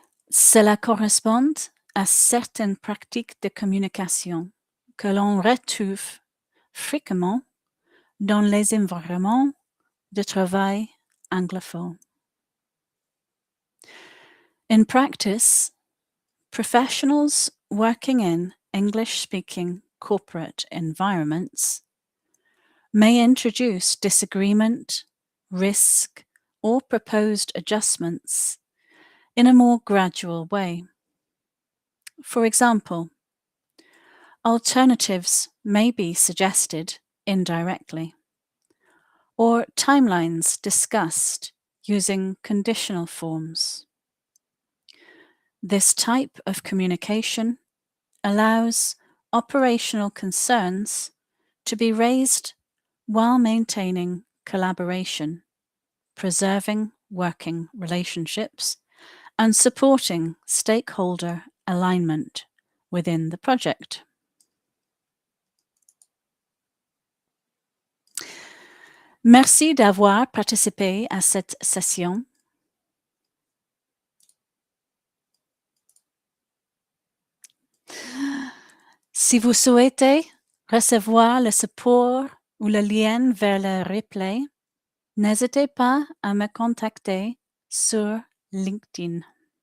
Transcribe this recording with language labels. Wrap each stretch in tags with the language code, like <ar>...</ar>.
<fr>Cela correspond à certaines pratiques de communication que l'on retrouve fréquemment dans les environnements de travail anglophones.</fr> <en>In practice, professionals working in English-speaking corporate environments may introduce disagreement, risk, or proposed adjustments in a more gradual way. For example, alternatives may be suggested indirectly, or timelines discussed using conditional forms. This type of communication allows operational concerns to be raised while maintaining collaboration, preserving working relationships, and supporting stakeholder alignment within the project.</en> <fr>Merci d'avoir participé à cette session. Si vous souhaitez recevoir le support ou le lien vers le replay, n'hésitez pas à me contacter sur LinkedIn.</fr>